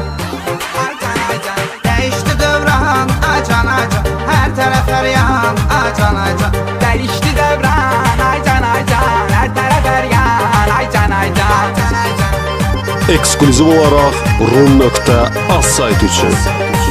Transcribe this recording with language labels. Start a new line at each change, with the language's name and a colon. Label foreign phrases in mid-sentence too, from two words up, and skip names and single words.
Turkish: Ay can ay can. Değişti dövran, acan acan, her taraf her yan, acan acan.
Azerbaijani: Dəyişdi devran, ay can ay can, hər tərəf hər yan, ay can ay can. Eksklüziv olaraq Rum.az sayt üçün.